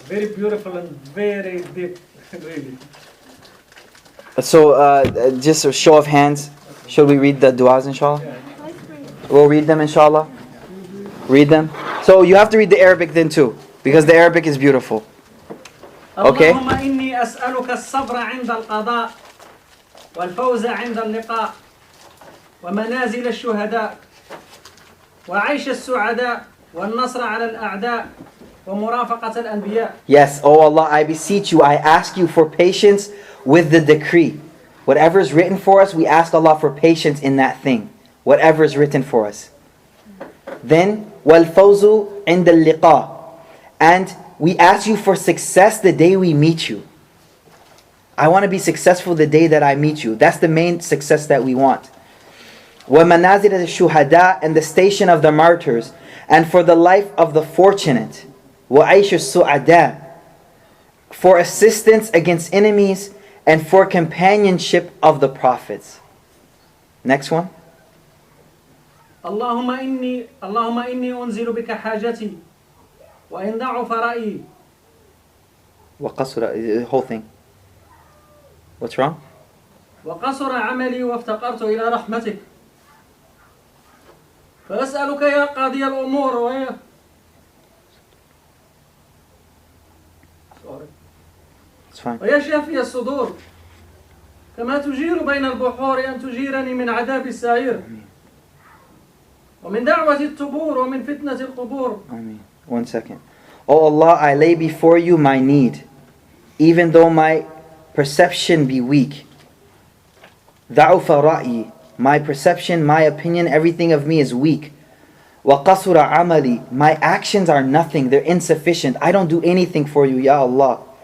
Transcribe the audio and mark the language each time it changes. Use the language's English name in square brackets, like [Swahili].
[English] Very beautiful and very deep, really. So, just a show of hands. Should we read the du'as, inshallah? We'll read them, inshallah. Read them. So, you have to read the Arabic then too, because the Arabic is beautiful. Okay? [Arabic] اللهم إني أسألك الصبر عند القضاء والفوز عند اللقاء ومنازل الشهداء وعيش السعداء والنصر على الأعداء ومرافقة الأنبياء. [English] Yes, oh Allah, I beseech you, I ask you for patience with the decree. Whatever is written for us, we ask Allah for patience in that thing. Whatever is written for us. [Arabic] Then, وَالْفَوْزُ عِنْدَ اللِّقَاءِ. [English] And we ask you for success the day we meet you. I want to be successful the day that I meet you. That's the main success that we want. [Arabic] وَمَنَازِلَ الشُّهَدَاءِ. [English] And the station of the martyrs. And for the life of the fortunate. [Arabic] وَعَيْشُ السُّعَدَاءِ. [English] For assistance against enemies and for companionship of the prophets. Next one. [Arabic] اللهم إني أنزل بك حاجتي وإن ضعف رأيي. وقصر, [English] the whole thing. What's wrong? [Arabic] وقصر عملي وافتقرت إلى رحمتك فأسألك يا قاضي الأمور [English] It's fine. [Arabic] ويا شافي الصدور كما تجير بين البحور أن تجيرني من عذاب السعير ومن دعوة التبور ومن فتنة القبور. [English] Ameen. 1 second. Oh Allah, I lay before you my need, even though my perception be weak. [Arabic] ضعف رأيي. [English] My perception, my opinion, everything of me is weak. [Arabic] وقصر عملي. [English] My actions are nothing, they're insufficient. I don't do anything for you, Ya Allah.